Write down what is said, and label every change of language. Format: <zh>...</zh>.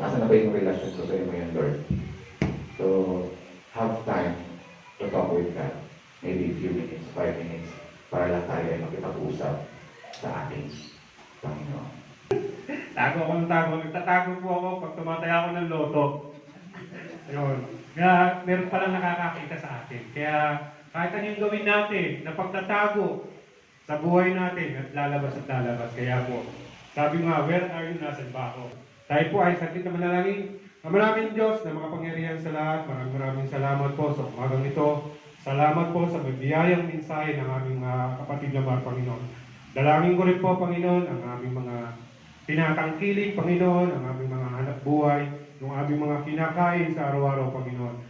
<tl>Asa na ba yung relasyon ko sa iyo ngayon, Lord?</tl> <en>So, have time to talk with God.</en> <tl>Maybe a few minutes, 5 minutes, para lang tayo ay makipag-usap sa ating Panginoon. Tago ako ng tago. Nagtatago po ako pag tumataya ako ng loto. Ayun. Kaya meron palang nakakakita sa atin. Kaya kahit ano yung gawin natin na pagtatago sa buhay natin at lalabas. Kaya po, sabi nga,</tl> <en>where are you?</en> <tl>Nasaan ba ako? Tayo po ay sakit na manalangin. Maraming Diyos na makapangyarihan sa lahat. Maraming salamat po sa umagang ito. Salamat po sa magbiyayang mensahe ng aming kapatid na mga Panginoon. Dalangin ko rin po, Panginoon, ang aming mga tinatangkilik, Panginoon, ang aming mga hanap buhay, yung aming mga kinakain sa araw-araw, Panginoon.</tl>